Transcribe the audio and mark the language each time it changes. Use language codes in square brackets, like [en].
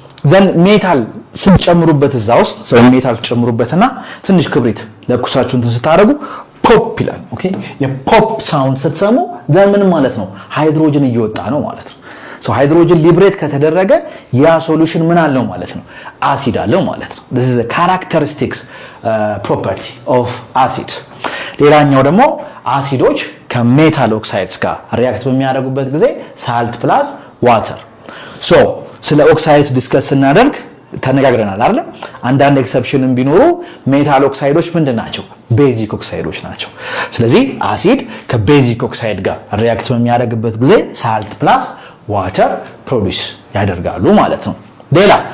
[am] ዘን ሜታል ስንጨምሩበት እዛ ውስጥ ሜታል ጨምሩበትና ትንሽ ክብሪት ለኩሳችሁ እንትን ስታደርጉ ፖፕ ይላል። ኦኬ የፖፕ ሳውንድ ስትሰሙ ዘን ምን ማለት ነው? ሃይድሮጅን እየወጣ ነው ማለት ነው። ሶ ሃይድሮጅን ሊብሬት ከተደረገ ያ ሶሉሽን ምን አለው ማለት ነው? አሲድ አለው ማለት ነው። [en] this is a characteristics property of acids. [am] ሌላኛው ደግሞ አሲዶች ከሜታል ኦክሳይድስ ጋር ሪአክት በሚያደርጉበት ጊዜ ሳልት ፕላስ ዋተር። ሶ ስለ ኦክሳይድስ ዲስከስ ስናደርግ ተነጋግረናል አይደል? አንዳንድ ኤክሰፕሽንም ቢኖሩ ሜታል ኦክሳይዶች ምንድናቸው? ቤዚክ ኦክሳይዶች ናቸው። ስለዚህ አሲድ ከቤዚክ ኦክሳይድ ጋር ሪአክት በሚያደርግበት ጊዜ ሳልት ፕላስ ዋተር ፕሮዲዩስ ያደርጋሉ ማለት ነው። ሌላ